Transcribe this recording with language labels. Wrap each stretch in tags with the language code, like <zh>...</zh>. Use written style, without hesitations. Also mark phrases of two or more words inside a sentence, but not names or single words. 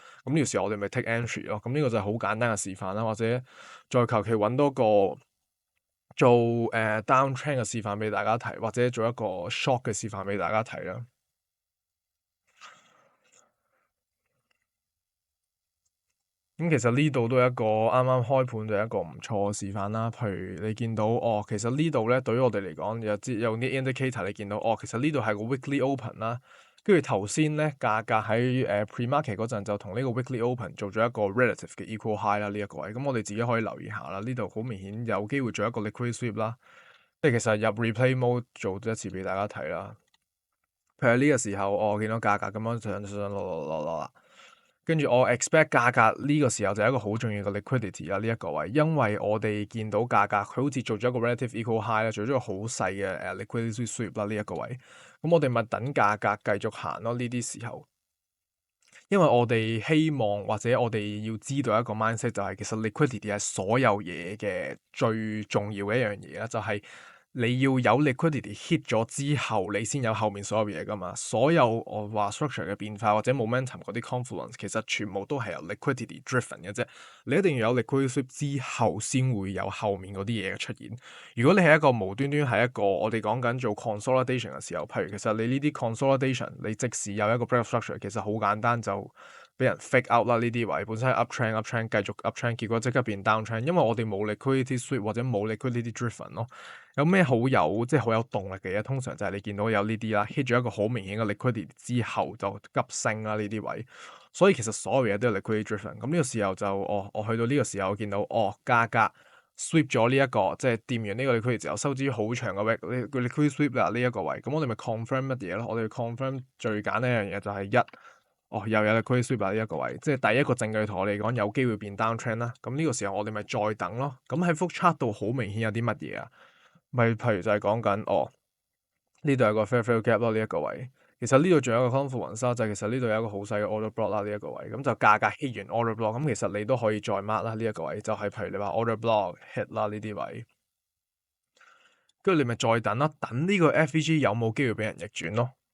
<yue>咁呢個時候我哋咪</yue> <en>take entry</en> <yue>咯。咁呢個就係好簡單嘅示範啦，或者再求其揾多個做</yue> <en>down trend</en> <yue>嘅示範俾大家睇，或者做一個 short 嘅示範俾大家睇啦。咁其實呢度都係一個啱啱開盤就係一個唔錯嘅示範啦。譬如你見到其實呢度咧對於我哋嚟講有啲 indicator，你見到其實呢度係個</yue> <en>weekly open</en> <yue>啦。跟住頭先咧價格喺pre-market 嗰陣就同呢個</yue> <en>weekly open</en> <yue>做咗一個 relative 嘅</yue> <en>equal high</en> <yue>啦。呢一個位，咁我哋自己可以留意下啦。呢度好明顯有機會做一個</yue> <en>liquidity sweep</en> <yue>啦。即係其實入</yue> <en>replay mode</en> <yue>做一次俾大家睇啦。譬如呢個時候我見到價格咁樣上落啦。跟住我 expect 價格呢個時候就係一個好重要嘅 liquidity 啦，呢一個位，因為我哋見到價格佢好似做咗一個</yue> <en>relative equal high</en> <yue>啦，做咗個好細嘅</yue> <en>liquidity sweep</en> <yue>啦，呢一個位，咁我哋咪等價格繼續行咯，呢啲時候， 因為我哋希望或者我哋要知道一個 mindset 就係其實 liquidity 係所有嘢嘅最重要嘅一樣嘢啦，就係你要有</yue> <en>liquidity hit</en> <yue>咗之後，你先有後面所有嘢噶嘛。所有我話 structure 嘅變化或者 momentum 嗰啲 confluence，其實全部都係由</yue> <en>liquidity driven</en> <yue>嘅啫。你一定要有</yue> <en>liquidity sweep</en> <yue>之後，先會有後面嗰啲嘢嘅出現。如果你係一個無端端係一個我哋講緊做 consolidation 嘅時候，譬如其實你呢啲 consolidation，你即使有一個</yue> <en>break of structure，</en> <yue>其實好簡單就俾人</yue> <en>fake out</en> <yue>啦。呢啲位本身係</yue> <en>up trend</en> <yue>繼續</yue> <en>up trend，</en> <yue>結果即刻變</yue> <en>down trend，</en> <yue>因為我哋冇</yue> <en>liquidity sweep</en> <yue>或者冇</yue> <en>liquidity driven</en> <yue>咯。有咩好有即係好有動力嘅嘢？通常就係你見到有呢啲啦，hit 咗一個好明顯嘅 liquidity 之後就急升啦呢啲位。所以其實所有嘢都係</yue> <en>liquidity driven。</en> <yue>咁呢個時候就我去到呢個時候，我見到價格 sweep 咗呢一個，即係掂完呢個 liquidity 之後收支好長嘅 wick，呢個</yue> <en>liquidity sweep</en> <yue>啦呢一個位。咁我哋咪 confirm 乜嘢咯？我哋 confirm 最簡單一樣嘢就係又有</yue> <en>liquidity sweep</en> <yue>啦呢一個位，即係第一個證據同我哋講有機會變</yue> <en>down trend</en> <yue>啦。咁呢個時候我哋咪再等咯。咁喺幅 chart 度好明顯有啲乜嘢啊？咪譬如就係講緊呢度有個</yue> <en>fair value gap</en> <yue>咯呢一個位。其實呢度仲有一個 confluence 啦，就係其實呢度有一個好細嘅</yue> <en>order block</en> <yue>啦呢一個位。咁就價格 hit 完</yue> <en>order block，</en> <yue>咁其實你都可以再 mark 啦呢一個位。就係譬如你話</yue> <en>order block hit</en> <yue>啦呢啲位，跟住你咪再等啦，等呢個 FVG 有冇機會俾人逆轉咯？</yue>